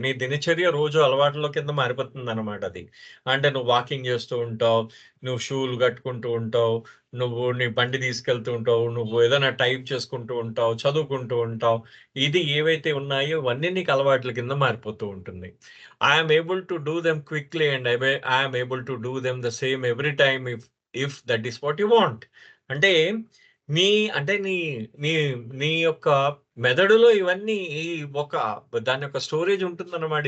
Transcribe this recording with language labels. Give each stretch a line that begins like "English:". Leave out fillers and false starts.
Telugu: నీ దినచర్య రోజు అలవాట్ల కింద మారిపోతుందన్నమాట అది. అంటే నువ్వు వాకింగ్ చేస్తూ ఉంటావు, నువ్వు షూలు కట్టుకుంటూ ఉంటావు, నువ్వు నీ బండి తీసుకెళ్తూ ఉంటావు, నువ్వు ఏదైనా టైప్ చేసుకుంటూ ఉంటావు, చదువుకుంటూ ఉంటావు. ఇది ఏవైతే ఉన్నాయో ఇవన్నీ నీకు అలవాట్ల కింద మారిపోతూ ఉంటుంది.
English: I am able to do them quickly and I am able to do them the same every time if that is what you want.
Telugu: అంటే నీ అంటే నీ నీ నీ యొక్క మెదడులో ఇవన్నీ ఒక దాని యొక్క స్టోరేజ్ ఉంటుందన్నమాట.